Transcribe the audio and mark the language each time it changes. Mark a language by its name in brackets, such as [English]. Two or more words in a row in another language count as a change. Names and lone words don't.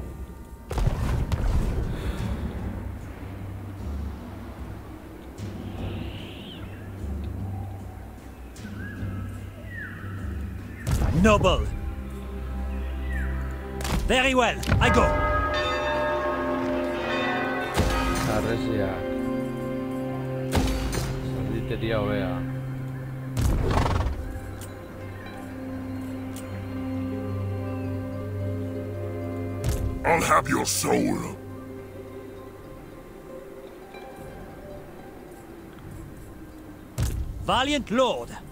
[English] Noble. Very well, I go. [Basque] Arresiak. Zalditeria hobea. [English] I'll have your soul. Valiant Lord.